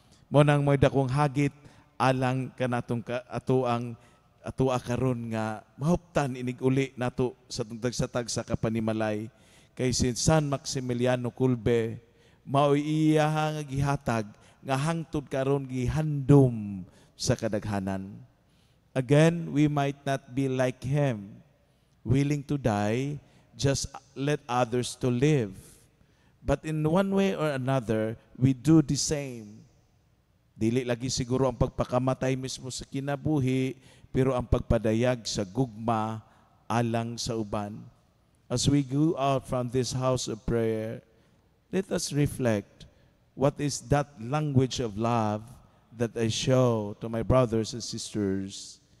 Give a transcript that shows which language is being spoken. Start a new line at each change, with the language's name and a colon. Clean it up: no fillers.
Cebuano: Mo nang may dakong hagit alang kanatong atoa karon nga mahuptan inig uli nato sa tagsa-tag sa kapanimalay kay si San Maximiliano Kolbe mao iya nga gihatag nga hangtod karon gihandom sa kadaghanan.
English: Again, we might not be like him, willing to die, just let others to live. But in one way or another, we do the same.
Cebuano: Dili lagi siguro ang pagpakamatay mismo sa kinabuhi, pero ang pagpadayag sa gugma alang sa uban.
English: As we go out from this house of prayer, let us reflect what is that language of love that I show to my brothers and sisters.